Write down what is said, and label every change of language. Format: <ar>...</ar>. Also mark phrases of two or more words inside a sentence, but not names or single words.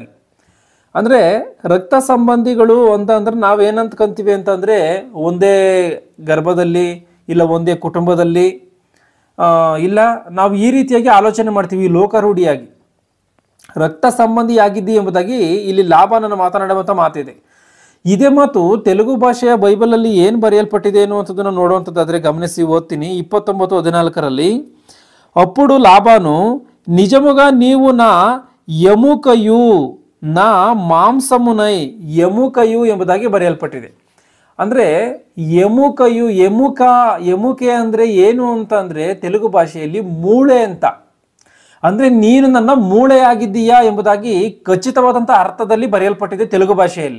<kn>ಅಂದರೆ ರಕ್ತ ಸಂಬಂಧಿಗಳು ಅಂತ ಅಂದ್ರೆ ನಾವೇನಂತ್ಕೊಂತೀವಿ ಅಂತಂದರೆ ಒಂದೇ ಗರ್ಭದಲ್ಲಿ, ಇಲ್ಲ ಒಂದೇ ಕುಟುಂಬದಲ್ಲಿ, ಇಲ್ಲ ನಾವು ಈ ರೀತಿಯಾಗಿ ಆಲೋಚನೆ ಮಾಡ್ತೀವಿ ಲೋಕಾರೂಢಿಯಾಗಿ. ರಕ್ತ ಸಂಬಂಧಿಯಾಗಿದ್ದಿ ಎಂಬುದಾಗಿ ಇಲ್ಲಿ ಲಾಬಾನನ ಮಾತನಾಡುವಂಥ ಮಾತಿದೆ. ಇದೇ ಮಾತು ತೆಲುಗು ಭಾಷೆಯ ಬೈಬಲಲ್ಲಿ ಏನು ಬರೆಯಲ್ಪಟ್ಟಿದೆ ಅನ್ನುವಂಥದ್ದನ್ನು ನೋಡುವಂಥದ್ದಾದರೆ ಗಮನಿಸಿ, ಓದ್ತೀನಿ.</kn> <te>29:14 ಅప్పుడు లాబాను, నిజముగా నీవు నా ఎముకయు నా</te> <kn>ಮಾಂಸಮುನೈ, ಎಮುಕಯು ಎಂಬುದಾಗಿ ಬರೆಯಲ್ಪಟ್ಟಿದೆ. ಅಂದರೆ ಎಮುಕಯು, ಎಮುಕೆ ಅಂದರೆ ಏನು ಅಂತಂದರೆ ತೆಲುಗು ಭಾಷೆಯಲ್ಲಿ ಮೂಳೆ ಅಂತ. ಅಂದರೆ ನೀನು ನನ್ನ ಮೂಳೆಯಾಗಿದ್ದೀಯಾ ಎಂಬುದಾಗಿ ಖಚಿತವಾದಂಥ ಅರ್ಥದಲ್ಲಿ ಬರೆಯಲ್ಪಟ್ಟಿದೆ ತೆಲುಗು ಭಾಷೆಯಲ್ಲಿ.</kn>